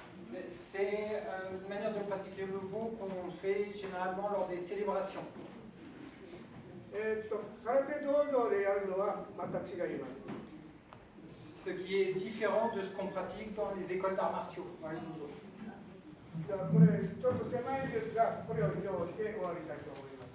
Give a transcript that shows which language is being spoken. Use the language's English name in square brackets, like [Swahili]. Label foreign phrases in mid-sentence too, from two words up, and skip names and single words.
[French] C'est une manière de pratiquer le Go qu'on fait généralement lors des célébrations. [Japanese] 空手道場でやるのはまた違います。 [French] Ce qui est différent de ce qu'on pratique dans les écoles d'arts martiaux, dans les dojos. [Japanese] じゃあこれちょっと狭いですが、これを披露して終わりたいと思います。